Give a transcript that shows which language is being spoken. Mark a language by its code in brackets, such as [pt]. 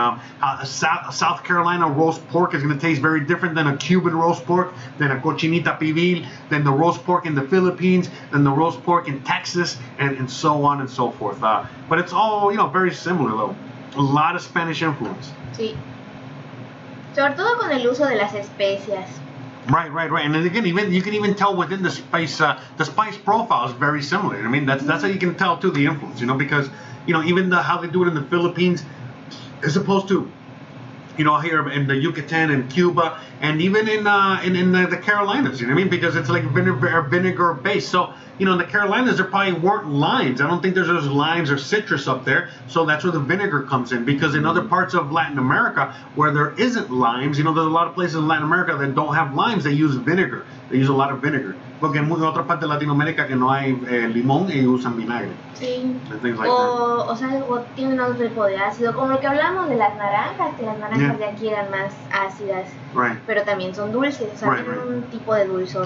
[en] A South Carolina roast pork is going to taste very different than a Cuban roast pork, than a cochinita pibil, than the roast pork in the Philippines, than the roast pork in Texas, and so on and so forth. But it's all, you know, very similar, though. A lot of Spanish influence. [es] Sí. Sobre todo con el uso de las especias. [en] Right. And then again, you can even tell within the spice profile is very similar. I mean, that's how you can tell too the influence, you know, because, you know, even how they do it in the Philippines, as opposed to, you know, here in the Yucatan and Cuba, and even in the Carolinas, you know what I mean? Because it's like vinegar based. So, you know, in the Carolinas, there probably weren't limes. I don't think there's limes or citrus up there. So that's where the vinegar comes in. Because in other parts of Latin America, where there isn't limes, you know, there's a lot of places in Latin America that don't have limes. They use vinegar. They use a lot of vinegar. [es] Porque en otra parte de Latinoamérica que no hay limón, ellos usan vinagre. Sí. [en] And things like that. [es] O sea, o tienen otro tipo de ácido. Como lo que hablamos de las naranjas, que las naranjas de aquí eran más ácidas. [en] Right. [es] Pero también son dulces, o sea, tienen un tipo de dulzor.